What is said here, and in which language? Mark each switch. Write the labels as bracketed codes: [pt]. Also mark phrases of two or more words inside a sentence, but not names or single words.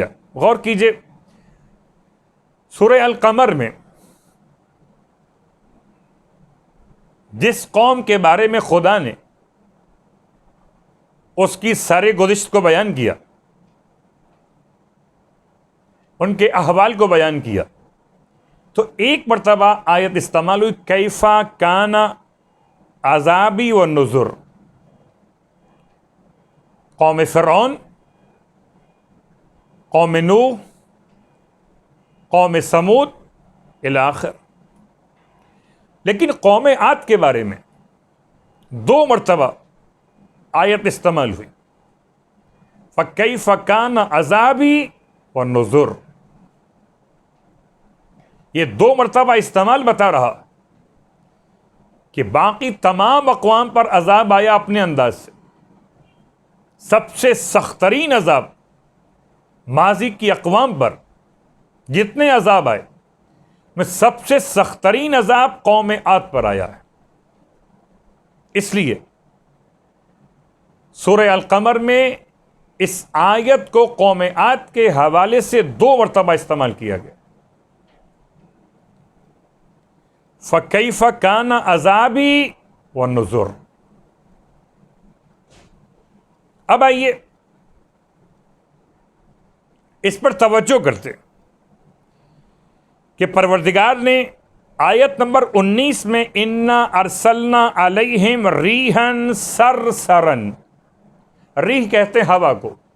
[ur] غور کیجیے، سورہ القمر میں جس قوم کے بارے میں خدا نے اس کی ساری گزشت کو بیان کیا، ان کے احوال کو بیان کیا. تو ایک مرتبہ آیت استعمال ہوئی, [ar] كيف كان عذابي ونذر. [ur] قوم فرعون، قوم نوح، قوم ثمود [ar] إلى آخر. [ur] لیکن قوم عاد کے بارے میں 2 مرتبہ آیت استعمال ہوئی, [ar] فكيف كان عذابي ونذر. [ur] یہ 2 مرتبہ استعمال بتا رہا کہ باقی تمام اقوام پر عذاب آیا اپنے انداز سے. سب سے سخت ترین عذاب ماضی کی اقوام پر جتنے عذاب آئے میں سب سے سخت ترین عذاب قوم عاد پر آیا ہے. اس لیے سورہ القمر میں اس آیت کو قوم عاد کے حوالے سے 2 مرتبہ استعمال کیا گیا. [ar] فكيف كان عذابي ونذر. [ur] اب آئیے اس پر توجہ کرتے کہ پروردگار نے آیت نمبر 19 میں [ar] إنا أرسلنا عليهم ريحا صرصرا, [ur] ریح کہتے ہیں ہوا کو,